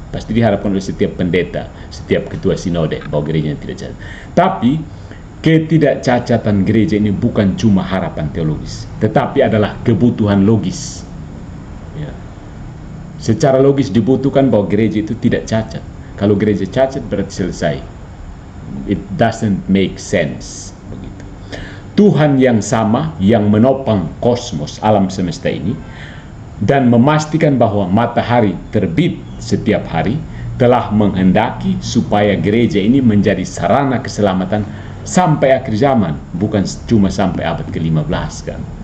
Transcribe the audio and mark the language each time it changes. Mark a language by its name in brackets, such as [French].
[Indonesian] Pasti diharapkan oleh setiap pendeta, setiap ketua sinode bahwa gerejanya tidak cacat. Tapi ketidakcacatan gereja ini bukan cuma harapan teologis, tetapi adalah kebutuhan logis, ya. Secara logis dibutuhkan bahwa gereja itu tidak cacat. Kalau gereja cacat berarti selesai. [English] It doesn't make sense, begitu. [Indonesian] Tuhan yang sama yang menopang kosmos alam semesta ini dan memastikan bahwa matahari terbit setiap hari telah menghendaki supaya gereja ini menjadi sarana keselamatan sampai akhir zaman, bukan cuma sampai abad ke-15, kan?